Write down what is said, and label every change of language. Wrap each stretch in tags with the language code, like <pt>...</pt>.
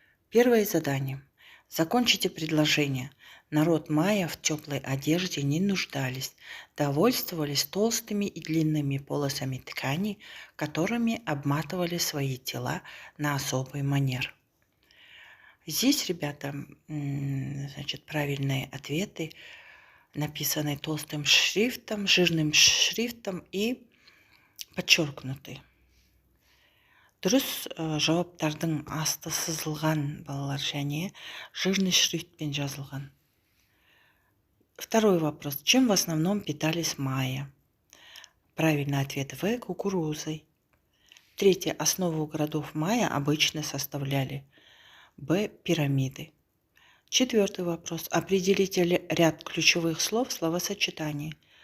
<ru>Первое задание. Закончите предложение. Народ майя в теплой одежде не нуждались, довольствовались толстыми и длинными полосами ткани, которыми обматывали свои тела на особый манер. Здесь, ребята, правильные ответы написаны толстым шрифтом, жирным шрифтом и подчеркнуты.</ru> <kk>Дұрыс жауаптардың асты сызылған балалар және жирный шрифтпен жазылған.</kk> <ru>Второй вопрос. Чем в основном питались майя? Правильный ответ В. Кукурузой. Третье. Основу городов майя обычно составляли Б. Пирамиды. Четвертый вопрос. Определите ряд ключевых слов в словосочетании.</ru>